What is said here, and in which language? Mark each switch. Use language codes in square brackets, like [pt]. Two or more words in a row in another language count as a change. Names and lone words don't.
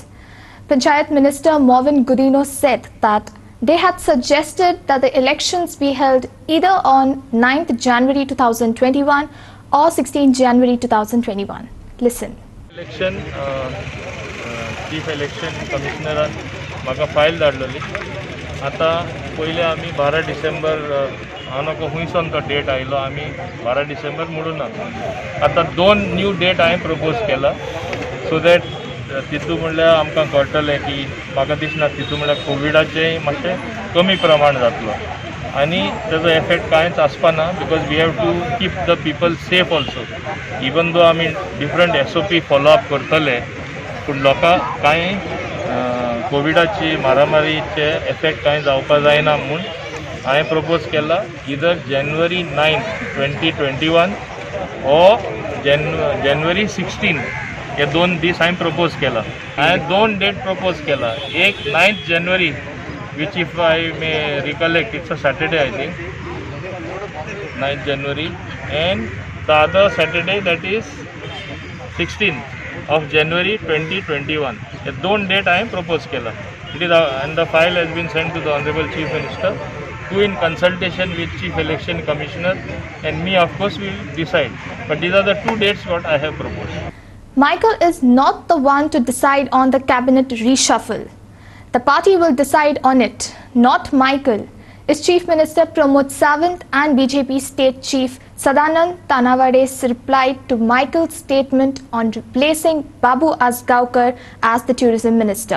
[en] Panchayat Minister Morvin Gudino said that they had suggested that the elections be held either on 9th January 2021 or 16th January 2021. Listen. Election, Chief Election Commissioner [kok] म्हाका फायल धाडलेली. आता पहिले आमी 12 डिसेंबर हांव नको हुंयसून तो डेट आयलो आमी 12 डिसेंबर म्हणून आता 2 [en] new date [kok] हांवें प्रपोज केला [en] so that [kok] तितू म्हणल्यार आमकां कळटलें की म्हाका दिसना तितू म्हणल्यार कोविडाचें मातशें कमी प्रमाण जातलो आनी तेजो एफेक्ट कांयच आसपाना [en] because we have to keep the people safe also even though [kok] आमी [en] different SOP follow up [kok] करतले पूण लोकांक कांय कोविडाची मारामारीचे एफेक्ट कांय जावपा जायना म्हूण हांवें प्रपोज केला [en] either January 9, 2021 or January 16 [kok] हे 2 दीस हांवें प्रपोज केला. हांवें 2 डेट प्रपोज केला. [en] एक 9th January which if I may recollect it's a Saturday I think 9th January and the other Saturday that is 16th of January 2021. [kok] हे 2 डेट हांवें प्रपोज केला. [en] It is and the file has been sent to the Honorable Chief Minister who in consultation with Chief Election Commissioner and me of course will decide. But these are the 2 dates what I have proposed. Michael is not the one to decide on the cabinet reshuffle. The party will decide on it, not Michael, is Chief Minister Pramod Sawant and BJP State Chief Sadanand Tanawade replied to Michael's statement on replacing Babu Asgaonkar as the tourism minister.